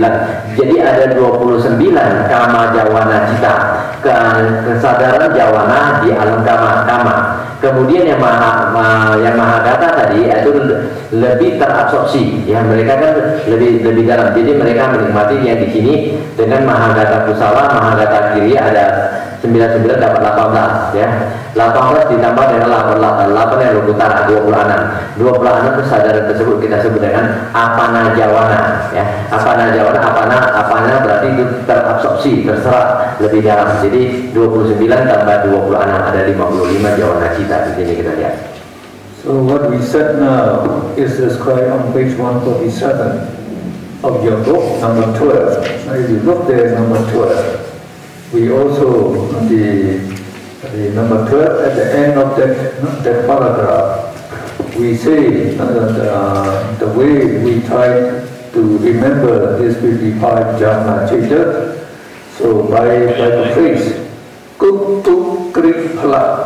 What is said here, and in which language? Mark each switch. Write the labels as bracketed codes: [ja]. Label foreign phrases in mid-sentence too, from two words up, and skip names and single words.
[id] Jadi ada 29 [pi] kama jawana cita, [id] kesadaran jawana di alam kama. Kemudian yang mahagata tadi itu lebih terabsorpsi, ya mereka kan lebih dalam. Jadi mereka menikmati yang di sini dengan [pi] mahagata kusala, mahagata kiriya [id] ada 99 dapat 18, ya. 18 ditambah dengan 8 yang utara 26. 26 kesadaran tersebut kita sebut dengan [pi] apana jawana, [id] ya. [pi] Apana jawana, [id] apana berarti itu terabsorpsi, terserap lebih dalam. Jadi 29 tambah 26 ada 55 jawana cita. Di sini kita lihat. [en] So what we said now is described on page 147 of your book, number 12. Now if you look there, number 12. We also, the number 12, at the end of that paragraph, we say the way we try to remember this 55 [pi] jhana citta, [en] so by the phrase, [pi] kuk kuk kri phala.